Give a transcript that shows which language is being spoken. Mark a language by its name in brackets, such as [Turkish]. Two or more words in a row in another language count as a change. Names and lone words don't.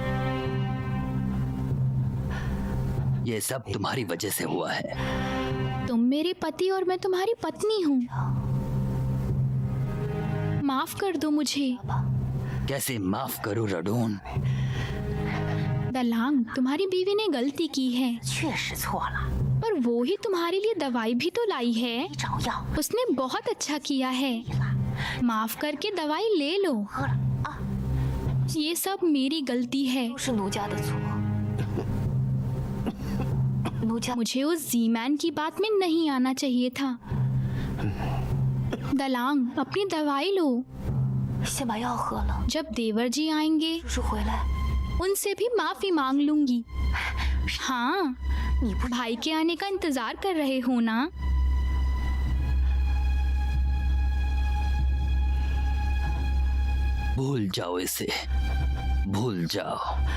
[Hindi] ये सब तुम्हारी वजह से हुआ है। तुम मेरे पति और मैं तुम्हारी पत्नी हूँ। माफ कर दो मुझे। कैसे माफ करूं रडोन? दलांग, तुम्हारी बीवी ने गलती की है, [Chinese] 确实错了， [Hindi] पर वो ही तुम्हारे लिए दवाई भी तो लाई है। [Chinese] 你找药 [Hindi] उसने बहुत अच्छा किया है। [Chinese] 了， [Hindi] माफ करके दवाई ले लो। [Chinese] 喝了啊， [Hindi] ये सब मेरी गलती है। [Chinese] 都是奴家的错。奴家 [Hindi] मुझे उस जी मैन की बात में नहीं आना चाहिए था। दलांग, अपनी दवाई लो। [Chinese] 先把药喝了， [Hindi] जब देवर जी आएंगे [Chinese] 叔叔回来， [Hindi] उनसे भी माफी मांग लूंगी। हाँ, [Chinese] 你不 [Hindi] भाई के आने का इंतजार कर रहे हो ना? भूल जाओ इसे, भूल जाओ।